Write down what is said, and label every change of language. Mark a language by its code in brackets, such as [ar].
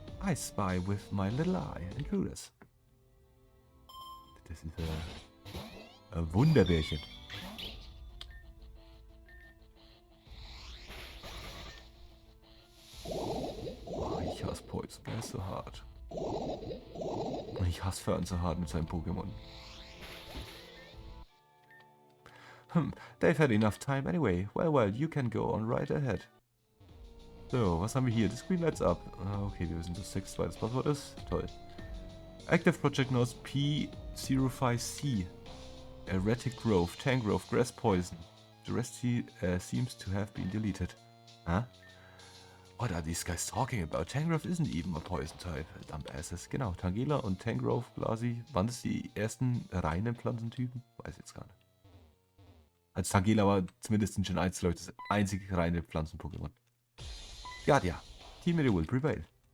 [en] I spy with my little eye. Intruders. [de] Das ist ein Wunderbärchen. Oh, ich hasse Poison, der ist so hart. Und ich hasse Fern so hart mit seinem Pokémon. [en] They've had enough time anyway. Well, you can go on right ahead. [de] So, was haben wir hier? [en] The screen lights up. [de] Okay, wir wissen, dass 6 zweites Passwort ist. [en] Toll. Active Project Notes P05C. Erratic Growth, Tangrowth, Grass Poison. The rest seems to have been deleted. Huh? What are these guys talking about? Tangrowth isn't even a poison type. [de] Dumbasses. Genau, Tangela und Tangrowth quasi. Waren das die ersten reinen Pflanzentypen? Weiß jetzt gar nicht. Als Tangela war zumindest in Gen 1, glaube ich, das einzige reine Pflanzen-Pokémon. Ja. [en] Team Media will prevail.